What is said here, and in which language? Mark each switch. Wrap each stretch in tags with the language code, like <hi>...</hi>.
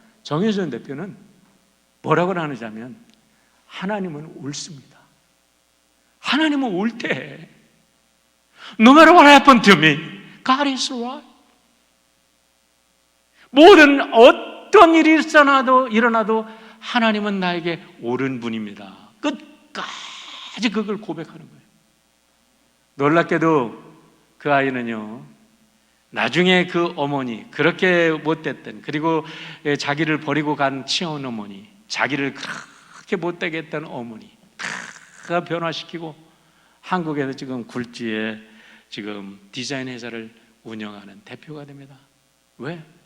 <ko>정혜선 대표는 뭐라고 하느냐면 하나님은 옳습니다. 하나님은 옳대.</ko> <en>No matter what happened to me, God is right.</en> <ko>모든 어떤 어떤 일이 일어나도 하나님은 나에게 옳은 분입니다. 끝까지 그걸 고백하는 거예요. 놀랍게도 그 아이는요, 나중에 그 어머니, 그렇게 못됐던, 그리고 자기를 버리고 간 친어머니, 자기를 그렇게 못되게 했던 어머니 다 변화시키고 한국에서 지금 굴지에 지금 디자인 회사를 운영하는 대표가 됩니다. 왜?</ko>